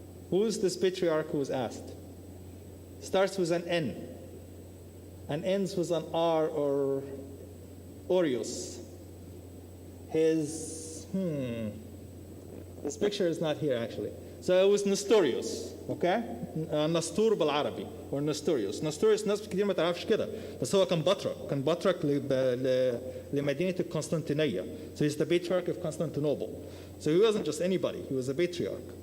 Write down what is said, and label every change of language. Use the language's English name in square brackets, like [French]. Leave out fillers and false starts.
[English] Who is this patriarch who was asked? Starts with an N and ends with an R or Orius. His picture is not here actually. So it was Nestorius, okay? [Arabic] نسطور بالعربي or Nestorius. Nestorius ناس كتير ما تعرفش كده، بس هو كان بطرك لمدينة القسطنطينية. [English] So he's the patriarch of Constantinople. So he wasn't just anybody, he was a patriarch.